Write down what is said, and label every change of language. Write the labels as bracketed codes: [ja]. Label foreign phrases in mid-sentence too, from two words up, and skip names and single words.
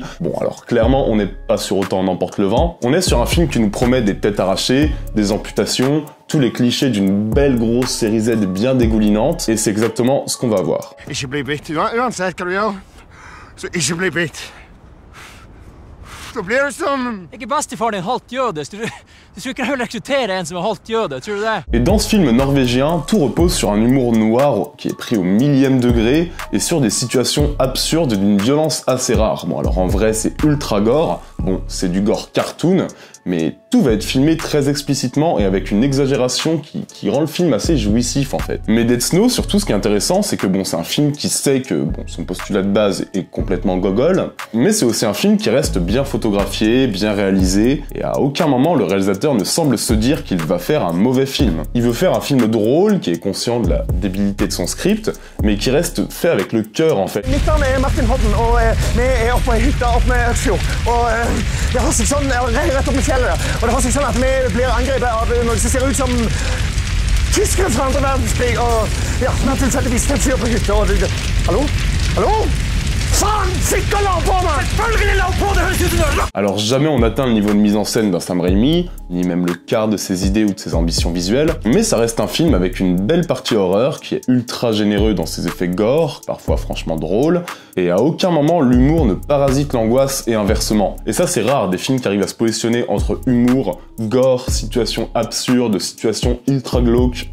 [fr] Bon alors clairement on n'est pas sur autant n'emporte le vent, on est sur un film qui nous promet des têtes arrachées, des amputations, tous les clichés d'une belle grosse série Z bien dégoulinante, et c'est exactement ce qu'on va voir. [no] Då blir det som... Ikke bestefar din halvt jøde. Du skulle ikke rekruttere en som er halvt jøde, tror du det? [fr] Et dans ce film norvégien, tout repose sur un humour noir qui est pris au millième degré et sur des situations absurdes d'une violence assez rare. Bon alors en vrai c'est ultra gore, bon c'est du gore cartoon, mais tout va être filmé très explicitement et avec une exagération qui rend le film assez jouissif en fait. Mais Dead Snow, surtout ce qui est intéressant, c'est que bon c'est un film qui sait que bon son postulat de base est complètement gogol, mais c'est aussi un film qui reste bien photographié, bien réalisé, et à aucun moment le réalisateur ne semble se dire qu'il va faire un mauvais film. Il veut faire un film drôle, qui est conscient de la débilité de son script, mais qui reste fait avec le cœur en fait. [no] Mitt navn er Martin Hodden, og vi er oppe på ei hytte oppe med Øksfjord. Og det har seg sånn rett opp i fjellet. Og det har seg sånn at vi blir angrepet av noe som ser ut som tyskere fra andre verdenskrig. Og ja, vi har tilfeldigvis en fyr på hytta. Hallo? Hallo? Faen! Sikker la på meg! Selvfølgelig la på! Det høres ut som [fr] Alors jamais on atteint le niveau de mise en scène d'un Sam Raimi, ni même le quart de ses idées ou de ses ambitions visuelles, mais ça reste un film avec une belle partie horreur qui est ultra généreux dans ses effets gore, parfois franchement drôle, et à aucun moment l'humour ne parasite l'angoisse et inversement. Et ça c'est rare, des films qui arrivent à se positionner entre humour, gore, situations absurdes, situations ultra glauques.